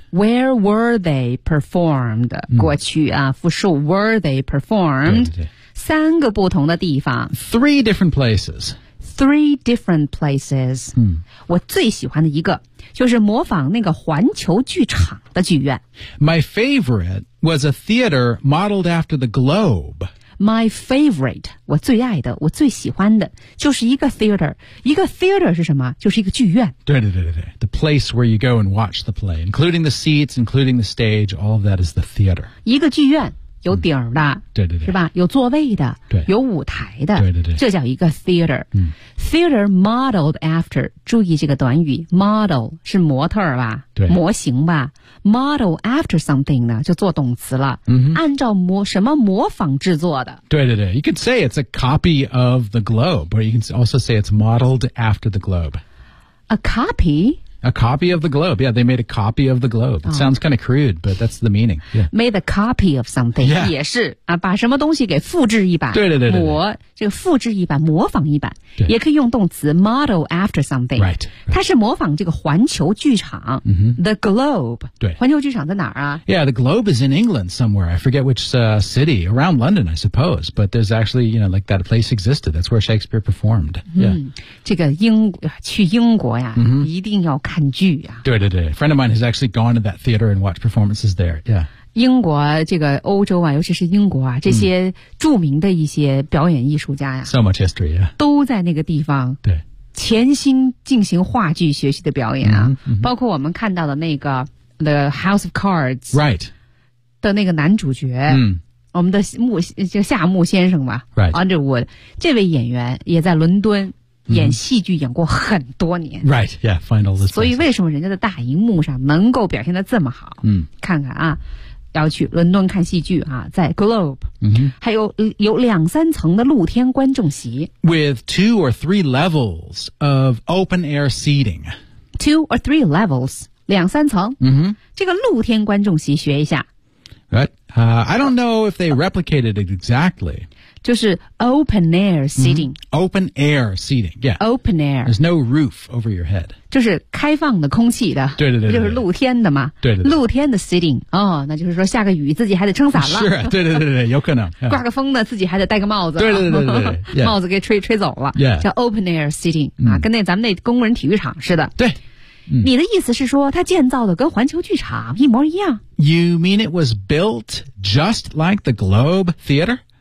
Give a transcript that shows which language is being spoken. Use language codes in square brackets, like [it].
[en] Where were they performed?、Mm. [zh] 过去啊,复数 [en] were they performed? [zh] 对对三个不同的地方。 [en] Three different places. Three different places.、 Mm. [zh] 我最喜欢的一个就是模仿那个环球剧场的剧院。 [en] My favorite was a theater modeled after the globe. My favorite, [zh] 我最爱的,我最喜欢的,就是一个 theater. 一个 theater 是什么?就是一个剧院。对对对对对。 [en] The place where you go and watch the play, including the seats, including the stage, all of that is the theater. [zh] 一个剧院,有底儿的。对对对。是吧?有座位的。对。有舞台的。对对对。这叫一个 theater.、嗯、 [en] theater modeled after, [zh] 注意这个短语 ,model, 是模特吧? 对。模型吧。Model after something 呢就做动词了、 mm-hmm. 按照模什么模仿制作的 [en] 对对对 You could say it's a copy of the globe Or you can also say it's modeled after the globe A copy? A copy of the globe Yeah, they made a copy of the globe It、oh. sounds kind of crude But that's the meaning、yeah. Made a copy of something、 yeah. [zh] 也是、啊、把什么东西给复制一版对对 对, 对, 对模这个复制一版模仿一版也可以用动词 model after something [en] right, right [zh] 它是模仿这个环球剧场、 mm-hmm. [en] the globe [zh] 对环球剧场在哪儿啊 [en] yeah the globe is in England somewhere I forget which、city around London I suppose but there's actually you know like that place existed that's where Shakespeare performed、yeah. [zh] 嗯、这个英去英国呀、 mm-hmm. 一定要看剧呀 [en] 对对对 a friend of mine has actually gone to that theater and watched performances there yeah [zh] 英国这个欧洲啊尤其是英国啊这些著名的一些表演艺术家呀、啊、 [en] So much history, yeah. [zh] 都在那个地方对潜心进行话剧学习的表演啊、 mm-hmm. 包括我们看到的那个 The House of Cards, [en] right, [zh] 的那个男主角、 mm-hmm. 我们的夏木先生吧 [en] right, [zh] Underwood, 这位演员也在伦敦演戏剧演过很多年 [en] Right, yeah, find all this. [zh] 所以为什么人家的大荧幕上能够表现得这么好嗯、mm-hmm. 看看啊要去伦敦看戏剧啊，在 Globe、 mm-hmm. 还有两三层的露天观众席 [en] With two or three levels of open air seating Two or three levels [zh] 两三层、 mm-hmm. 这个露天观众席学一下 [en] Right、I don't know if they replicated it exactly [zh] 就是 open air seating、 [en] mm-hmm. Open air seating Yeah Open air There's no roof over your head [zh] 就是开放的空气的对对 对, 对就是露天的嘛对 对, 对露天的 sitting 哦那就是说下个雨自己还得撑伞了是对对对对有可能、yeah. 挂个风呢自己还得戴个帽子对对对 对, 对、yeah. 帽子给吹走了、 [en] yeah. [zh] 叫 open air sitting、嗯、啊跟那咱们那工人体育场似的对、嗯、你的意思是说它建造的跟环球剧场一模一样 [en] You mean it was built just like the Globe Theater?